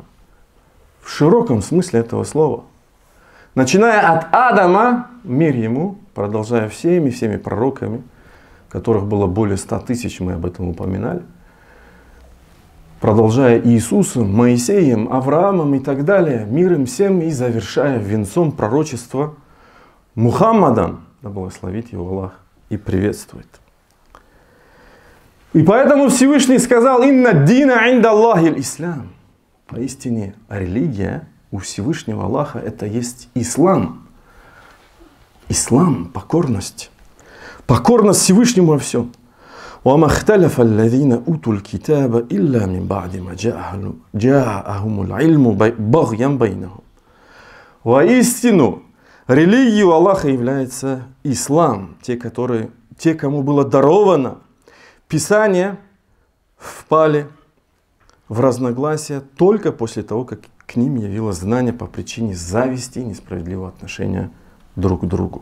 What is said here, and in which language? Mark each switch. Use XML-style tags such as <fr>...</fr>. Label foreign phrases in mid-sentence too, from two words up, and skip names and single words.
<ru>В широком смысле этого слова. Начиная от Адама, мир ему, продолжая всеми пророками, которых было более 100 тысяч, мы об этом упоминали, продолжая Иисусом, Моисеем, Авраамом и так далее, миром всем, и завершая венцом пророчества Мухаммадом, да благословит его Аллах и приветствует. И поэтому Всевышний сказал:</ru> <ar>«إن الدين عند الله الإسلام».</ar> <ru>Поистине, религия у Всевышнего Аллаха — это есть ислам. Ислам, покорность. Покорность Всевышнему во всем.</ru> <ar>وَمَا اخْتَلَفَ الَّذِينَ أُوتُوا الْكِتَابَ إِلَّا مِنْ بَعْدِ مَا جَاءَهُمُ الْعِلْمُ بَغْيًا بَيْنَهُمْ.</ar> <ru>Воистину, религией у Аллаха является ислам. Те, кому было даровано Писание, впали в разногласия только после того, как к ним явилось знание по причине зависти и несправедливого отношения друг к другу.</ru>